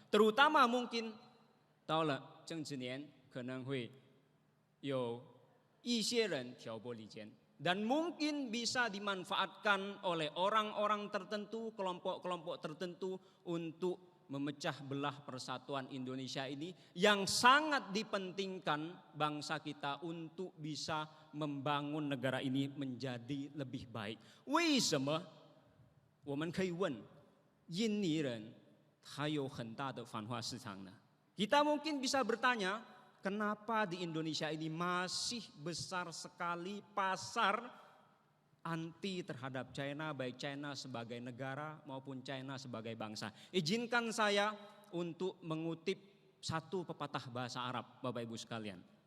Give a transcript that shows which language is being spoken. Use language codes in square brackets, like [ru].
[id] Terutama mungkin [zh] 到了政治年可能会有一些人挑拨离间 [id] dan mungkin bisa dimanfaatkan oleh orang-orang tertentu, kelompok-kelompok tertentu untuk memecah belah persatuan Indonesia ini yang sangat dipentingkan bangsa kita untuk bisa membangun negara ini menjadi lebih baik. [zh] 为什么我们可以问印尼人他有很大的反华市场呢? [id] Kita mungkin bisa bertanya, kenapa di Indonesia ini masih besar sekali pasar anti terhadap China, baik China sebagai negara maupun China sebagai bangsa. Izinkan saya untuk mengutip satu pepatah bahasa Arab, Bapak Ibu sekalian.